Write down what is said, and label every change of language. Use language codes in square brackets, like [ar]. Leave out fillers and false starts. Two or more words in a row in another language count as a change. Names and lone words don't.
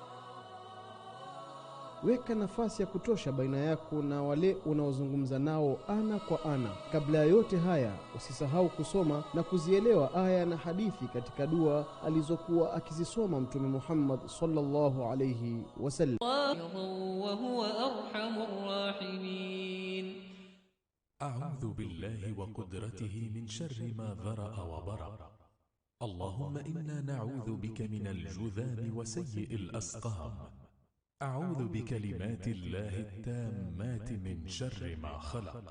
[sw] Weka nafasi ya kutosha baina yako na wale unaozungumza nao ana kwa ana. Kabla ya yote haya, usisahau kusoma na kuzielewa aya na hadithi katika dua alizokuwa akizisoma Mtume Muhammad [ar] صلى الله عليه وسلم. وهو أرحم الراحمين. أعوذ بالله وقدرته من شر ما ذرأ وبرأ. اللهم إنا نعوذ بك من الجذام وسيئ الأسقام. أعوذ بكلمات الله التامات من شر ما خلق.